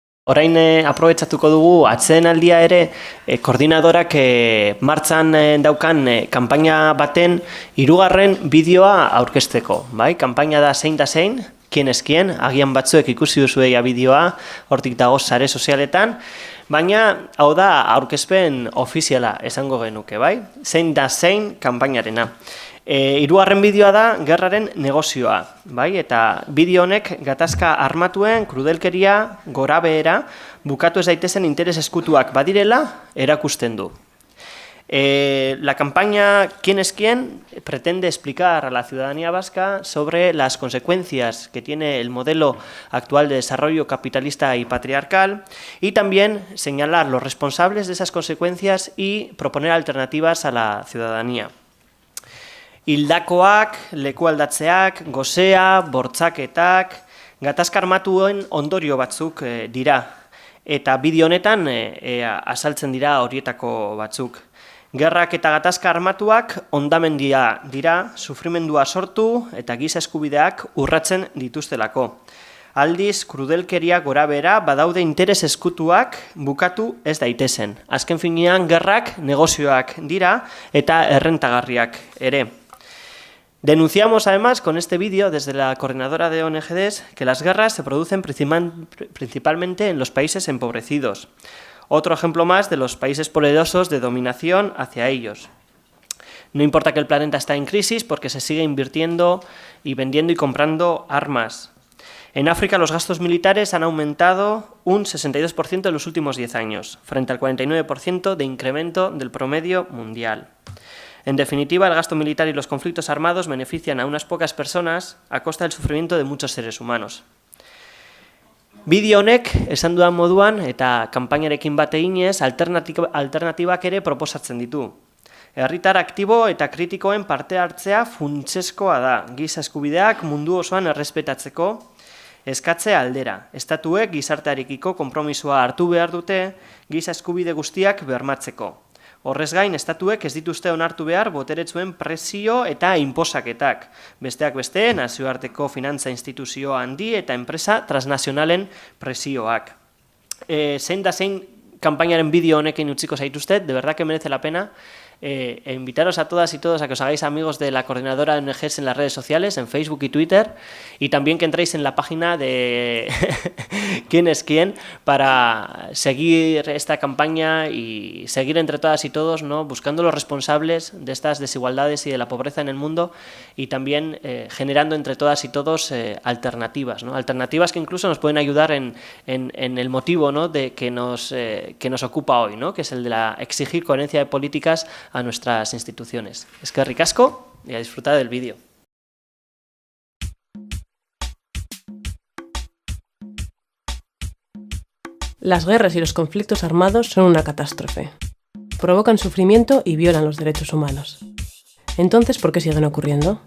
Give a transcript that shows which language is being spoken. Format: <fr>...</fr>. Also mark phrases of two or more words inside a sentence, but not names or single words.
<eu>Orain aprobetxatuko dugu atsedenaldia ere koordinadorak martxan daukan kanpaina baten 3. bideoa aurkezteko. Bai? Kanpaina da zein,</eu> <es>Quién es quién,</es> <eu>agian batzuek ikusi duzueia bideoa, hortik dago sare sozialetan, baina hau da aurkezpen ofiziala esango genuke, bai? Zein da zein kanpainarena. 3. bideoa da gerraren negozioa, bai? Eta bideo honek gatazka armatuen, krudelkeria, gorabehera, bukatu ez daitezen interes ezkutuak badirela erakusten du.</eu> <es>La campaña ¿Quién es quién? Pretende explicar a la ciudadanía vasca sobre las consecuencias que tiene el modelo actual de desarrollo capitalista y patriarcal y también señalar los responsables de esas consecuencias y proponer alternativas a la ciudadanía.</es> <eu>Hildakoak, lekualdatzeak, gosea, bortzaketak, gatazka armatuen ondorio batzuk dira eta bideo honetan azaltzen dira horietako batzuk. Gerrak eta gatazka armatuak hondamendia dira, sufrimendua sortu eta giza eskubideak urratzen dituztelako. Aldiz, krudelkeria gorabehera badaude interes ezkutuak bukatu ez daitezen. Azken finean, gerrak negozioak dira eta errentagarriak ere.</eu> <es>Denunciamos además con este vídeo desde la coordinadora de ONGs que las guerras se producen principalmente en los países empobrecidos. Otro ejemplo más de los países poderosos de dominación hacia ellos. No importa que el planeta está en crisis porque se sigue invirtiendo y vendiendo y comprando armas. En África los gastos militares han aumentado un 62% en los últimos 10 años, frente al 49% de incremento del promedio mundial. En definitiva, el gasto militar y los conflictos armados benefician a unas pocas personas a costa del sufrimiento de muchos seres humanos.</es> <eu>Bideo honek, esan dudan moduan, eta kanpainarekin bat eginez, alternatibak ere proposatzen ditu. Herritar aktibo eta kritikoen parte hartzea funtsezkoa da, giza eskubideak mundu osoan errespetatzeko eskatze aldera. Estatuek gizartearekiko konpromisoa hartu behar dute giza eskubide guztiak bermatzeko. Horrez gain, estatuek ez dituzte onartu behar boteretsuen presio eta inposaketak. Besteak beste, nazioarteko finantza instituzio handi eta enpresa transnazionalen presioak. Zein da zein kanpainaren bideo honekin utziko zaituztet,</eu> <es>de verdad que merece la pena. Invitaros a todas y todos a que os hagáis amigos de la coordinadora de ONGs en las redes sociales, en Facebook y Twitter, y también que entréis en la página de quién es quién para seguir esta campaña y seguir entre todas y todos, ¿no?, buscando los responsables de estas desigualdades y de la pobreza en el mundo y también generando entre todas y todos alternativas, ¿no? Alternativas que incluso nos pueden ayudar en el motivo, ¿no?, de que nos ocupa hoy, ¿no?, que es el de exigir coherencia de políticas a nuestras instituciones.</es> <eu>Eskerrik asko</eu> <es>y a disfrutar del vídeo. Las guerras y los conflictos armados son una catástrofe. Provocan sufrimiento y violan los derechos humanos. Entonces, ¿por qué siguen ocurriendo?</es>